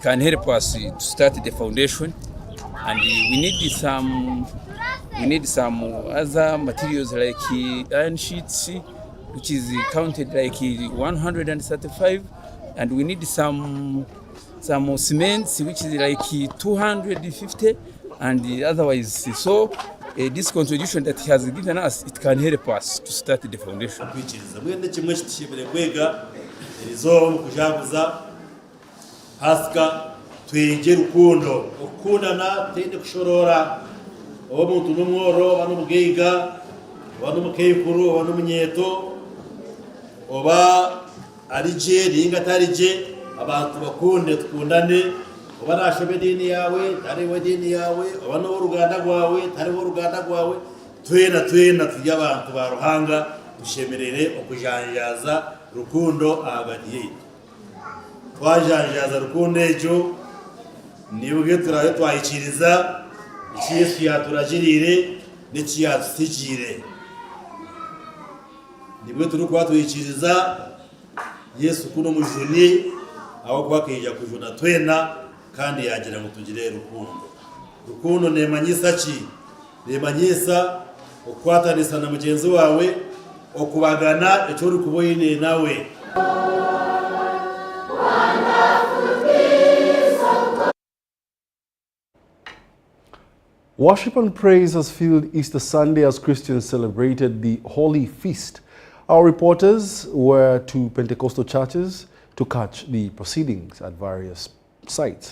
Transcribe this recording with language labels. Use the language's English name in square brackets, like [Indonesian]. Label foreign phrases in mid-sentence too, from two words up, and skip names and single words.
[English] can help us to start the foundation, and we need some other materials like iron sheets, which is counted like 135, and we need some cements, which is like 250, and otherwise. So this contribution that he has given us, it can help us to start the foundation. [Nyankole] Twege rukundo ukundana tende kushorora omuntu numworo banumugeiga banumukeyikuru banumunyeto oba arije ringa tarije abantu bakunde tukundane oba nashobe dini yawe tari we dini yawe oba no ruganda rwawe tari wo ruganda rwawe twena tujya abantu baruhanga dushemerere okujanjaza rukundo agadiye twajanjaza rukundo ejo nibuge turaye twayikiriza Yesu yaturagirire n'ikiyatusigire nibwe turi kwa tuyikiriza Yesu kuno mujuni aho kwakija kujuna twena kandi yagira ngo tugire rukundo nemanyisa ki nemanyisa okwatanisa na mugenzi wawe okubagana ecyo uri kuboyine nawe. [English] Worship and praise has filled Easter Sunday as Christians celebrated the Holy Feast. Our reporters were to Pentecostal churches to catch the proceedings at various sites.